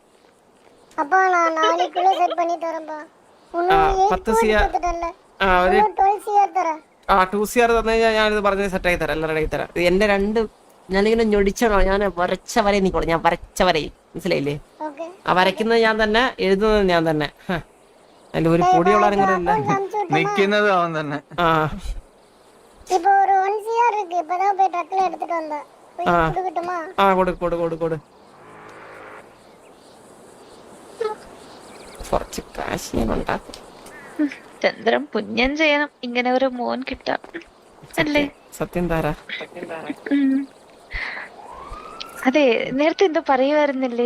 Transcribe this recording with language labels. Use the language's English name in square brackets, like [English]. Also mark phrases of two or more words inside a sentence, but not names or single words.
[Malayalam] 2 CR തന്നു കഴിഞ്ഞാൽ ഞാനിത് പറഞ്ഞത് സെറ്റാക്കി തരാം. എല്ലാം റെഡി തരാം. എന്റെ ഞാനിങ്ങനെ ഞൊടിച്ചണോ? ഞാൻ വരച്ച വരെ നിക്കോളൂ. ഞാൻ വരച്ച വരയിൽ മനസ്സിലായില്ലേ? ആ വരയ്ക്കുന്നത് ഞാൻ തന്നെ, എഴുതുന്നത് ഞാൻ തന്നെ. അതിൽ ഒരു പൊടിയുള്ള നിക്കുന്നത് അവൻ തന്നെ. [Tamil] இப்போ ஒரு 1 CR இருக்கு. இப்பதான் போய் ட்ரக்ல எடுத்துட்டு வந்தேன். போய் ஆ. கொடுக்கட்டுமா? [Malayalam] ആ കൊടു കുറച്ച് കാശ് ഞാൻ ഉണ്ടാക്കും. ചന്ദ്രൻ പുണ്യം ചെയ്യണം ഇങ്ങനെ ഒരു മോൻ കിട്ടാൻ അല്ലേ? സത്യം താരാ. അതെ, നേരത്തെ എന്തോ പറയുമായിരുന്നില്ലേ?